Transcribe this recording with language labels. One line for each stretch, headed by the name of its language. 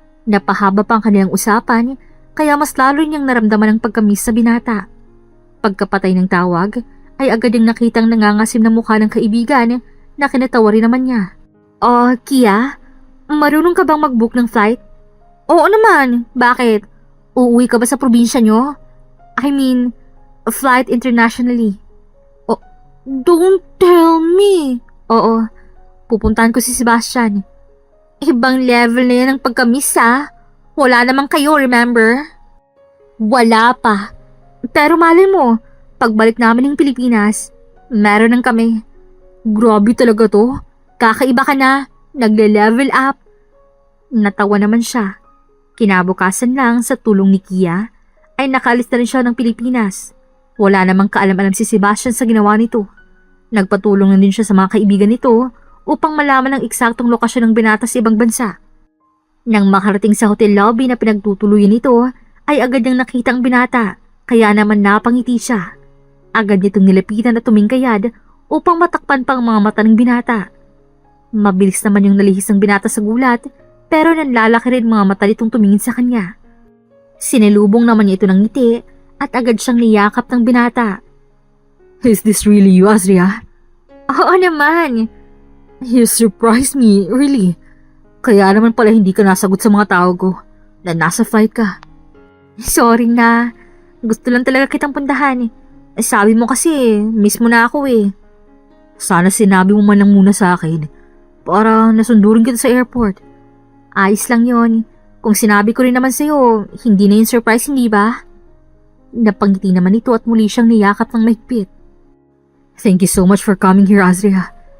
Filipino: Napahaba pa ang kanilang usapan, kaya mas lalo niyang naramdaman ang pagkamiss sa binata. Pagkapatay ng tawag, ay agad yung nakitang nangangasim na mukha ng kaibigan na kinatawa rin naman niya. Kia, marunong ka bang mag-book ng flight? Oo naman, bakit? Uuwi ka ba sa probinsya nyo?
English: I mean, flight internationally. Oh, don't tell me.
Filipino: Oo, pupuntahan ko si Sebastian. Ibang level na yan ang pagka-miss Wala naman kayo, remember? Wala pa. Pero malay mo, pagbalik namin ng Pilipinas, meron ng kami. Grabe talaga to. Kakaiba ka na, nagle-level up. Natawa naman siya. Kinabukasan lang sa tulong ni Kia, ay nakalis na rin siya ng Pilipinas. Wala namang kaalam-alam si Sebastian sa ginawa nito. Nagpatulong na din siya sa mga kaibigan nito upang malaman ang eksaktong lokasyon ng binata sa ibang bansa. Nang makarating sa hotel lobby na pinagtutuluyan nito, ay agad niyang nakita ang binata, kaya naman napangiti siya. Agad nitong nilapitan at tumingkayad upang matakpan pa ang mga mata ng binata. Mabilis naman yung nalihis ng binata sa gulat, pero nanlalaki rin mga mata nitong tumingin sa kanya. Sinalubong naman niya ito ng ngiti at agad siyang niyakap ng binata.
English: Is this really you, Azria?
Filipino: Oo naman.
English: You surprised me, really.
Filipino: Kaya naman pala hindi ka nasagot sa mga tawag ko na nasa flight ka. Sorry na. Gusto lang talaga kitang puntahan. Sabi mo kasi, miss mo na ako eh. Sana sinabi mo man lang muna sa akin para nasundurin kita sa airport. Ayos lang yon. Kung sinabi ko rin naman sa'yo, hindi na yung surprise, hindi ba? Napangiti naman ito at muli siyang niyakap ng mahigpit.
English: Thank you so much for coming here, Azria.